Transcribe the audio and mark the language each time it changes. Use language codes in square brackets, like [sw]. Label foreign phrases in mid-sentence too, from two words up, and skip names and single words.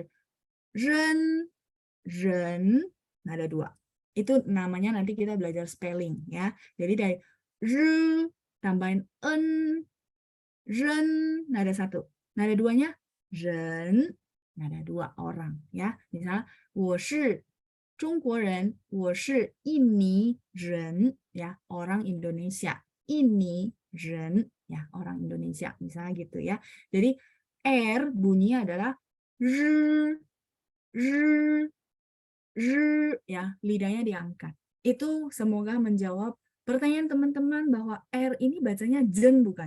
[id] Ren, nada dua. Itu namanya nanti kita belajar spelling ya. Jadi dari R tambahin N, Ren, nada satu. Nada duanya Ren, nada dua orang ya. Misalnya, [zh] 我是中国人,我是印尼人 [id] ya, orang Indonesia. 印尼人 ya, orang Indonesia. Misalnya gitu ya. Jadi R bunyinya adalah R, ya, lidahnya diangkat. Itu semoga menjawab pertanyaan teman-teman bahwa R ini bacanya jen bukan?